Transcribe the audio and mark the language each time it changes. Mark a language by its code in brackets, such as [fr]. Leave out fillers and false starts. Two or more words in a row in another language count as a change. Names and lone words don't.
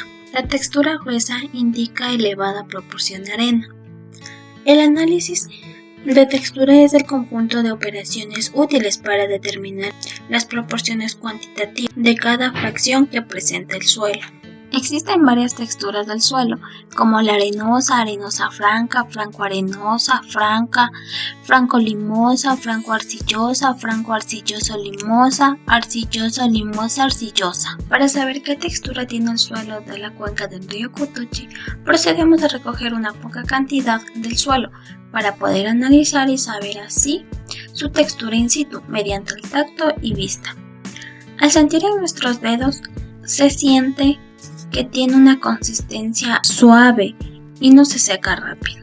[es] La textura gruesa indica elevada proporción de arena. El análisis de textura es el conjunto de operaciones útiles para determinar las proporciones cuantitativas de cada fracción que presenta el suelo. Existen varias texturas del suelo, como la arenosa, arenosa franca, franco-arenosa, franca, franco-limosa, franco-arcillosa, franco-arcilloso-limosa, arcilloso-limosa, arcillosa. Para saber qué textura tiene el suelo de la cuenca del río Cutuchi, procedemos a recoger una poca cantidad del suelo para poder analizar y saber así su textura in situ mediante el tacto y vista. Al sentir en nuestros dedos, se siente que tiene una consistencia suave y no se seca rápido.